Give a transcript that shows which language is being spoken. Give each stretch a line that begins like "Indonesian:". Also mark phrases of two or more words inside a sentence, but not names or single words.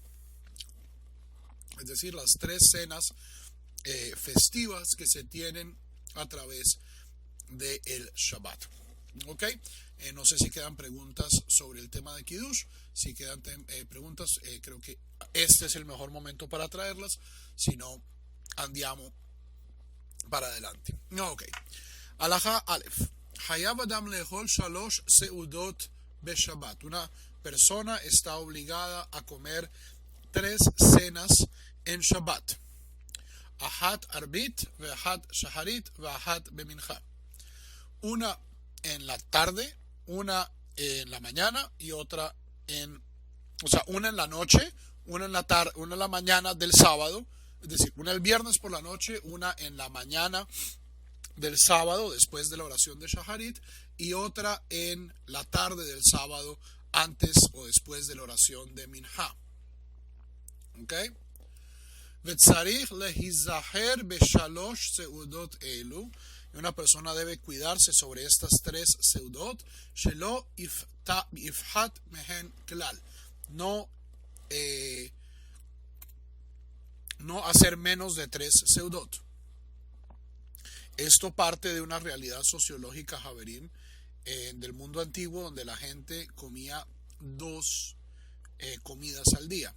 Spanish: Es decir, las tres cenas festivas que se tienen a través del Shabbat. ¿Ok? No sé si quedan preguntas sobre el tema de Kiddush. Si quedan preguntas, creo que este es el mejor momento para traerlas. Si no, andiamo para adelante.
Hebrew: Ok. הלכה אלף. חייב אדם לאכול שלוש סעודות בשבת.
Spanish: Una persona está obligada a comer tres cenas en Shabbat.
Hebrew: אחת ערבית, ואחת שחרית, ואחת במנחה.
Spanish: Una en la tarde, una en la mañana y otra una en la noche, una en la tarde, una en la mañana del sábado, es decir, una el viernes por la noche, una en la mañana del sábado después de la oración de Shaharit y otra en la tarde del sábado antes o después de la oración de Minha. ¿Ok?
Hebrew: וצריך להזהר בשלוש סעודות אלו.
Spanish: Una persona debe cuidarse sobre estas tres seudot.
Hebrew: שלא יפחות מהן כלל.
Spanish: No hacer menos de tres seudot. Esto parte de una realidad sociológica, Javerim, del mundo antiguo, donde la gente comía dos comidas al día.